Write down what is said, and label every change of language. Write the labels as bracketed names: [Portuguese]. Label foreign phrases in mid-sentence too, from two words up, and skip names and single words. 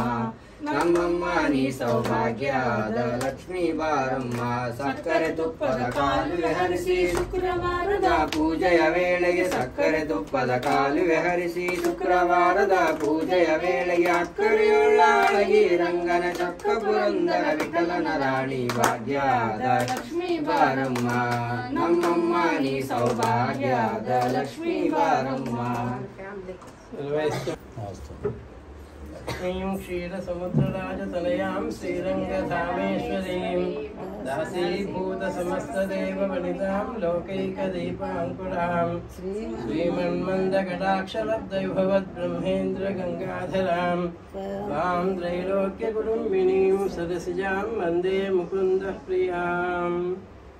[Kannada] ನಮ್ಮಮ್ಮ ನೀ ಸೌಭಾಗ್ಯದ ಲಕ್ಷ್ಮೀ ಬಾರಮ್ಮ ಸಕ್ಕರೆ ತುಪ್ಪದ ಕಾಲುವೆ ಹರಿಸಿ ಶುಕ್ರವಾರದ ಪೂಜೆಯ ವೇಳೆಗೆ ಸಕ್ಕರೆ ತುಪ್ಪದ ಕಾಲುವೆ ಹರಿಸಿ ಶುಕ್ರವಾರದ ಪೂಜೆಯ ವೇಳೆಗೆ ಅಕ್ಕರೆಯುಳ್ಳ ಅಳಗಿ ರಂಗನ ಚಕ್ಕ ಪುರಂದರ ವಿಠಲನ ರಾಣಿ ಭಾಗ್ಯದ ಲಕ್ಷ್ಮೀ ಬಾರಮ್ಮ ನಮ್ಮಮ್ಮ ನೀ ಸೌಭಾಗ್ಯದ ಲಕ್ಷ್ಮೀ ಬಾರಮ್ಮ [Sanskrit] लक्ष्मीं क्षीरसमुद्रराजतनयां श्रीरङ्गधामेश्वरीं दासीभूतसमस्तदेववनितां लोकैकदीपाङ्कुरां श्रीमन्मन्दकटाक्षलब्धविभवद्ब्रह्मेन्द्रगङ्गाधरां वां त्रैलोक्यकुटुम्बिनीं सरसिजां वन्दे मुकुन्दप्रियाम्।